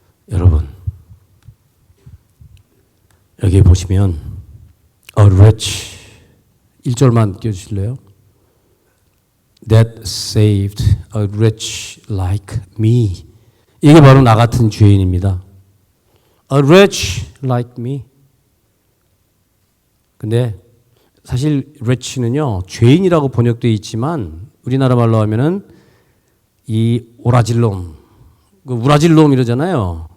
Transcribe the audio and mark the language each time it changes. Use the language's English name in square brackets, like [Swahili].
[Korean] 여러분, 여기 보시면 a wretch 1절만 띄워주실래요? [English] That saved a wretch like me. [Korean] 이게 바로 나 같은 죄인입니다. [English] A wretch like me. [Korean] 근데 사실 wretch는요 죄인이라고 번역되어 있지만 우리나라 말로 하면은 이 오라질놈, 그 우라질놈 이러잖아요.